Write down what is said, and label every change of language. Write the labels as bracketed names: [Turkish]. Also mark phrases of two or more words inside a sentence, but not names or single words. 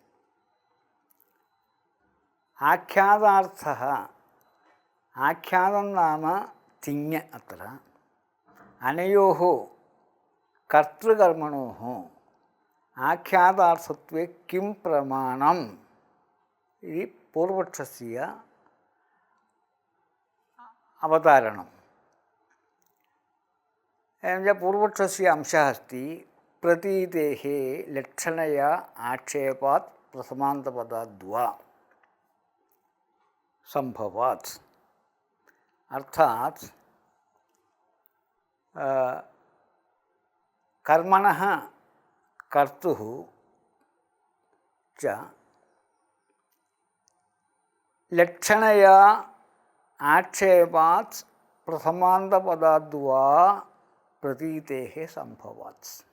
[Sanskrit] ആഖ്യാതാർത്ഥഃ ആഖ്യാതം നാമ തിങ് അത്ര അനയോഃ കർത്തൃകർമ്മണോഃ ആഖ്യാതാർത്ഥത്വേ കിം പ്രമാണം ഇതി പൂർവപക്ഷസ്യ അവതാരണം. പൂർവപക്ഷस्य अंशः अस्ति प्रतीतेः लक्षणया आक्षेपात् प्रथमान्तपदाद्वा संभवात्. अर्थात कर्मणः कर्तुः च लक्षणया आक्षेपात् प्रथमान्तपदाद्वा प्रतीतेः संभवात्.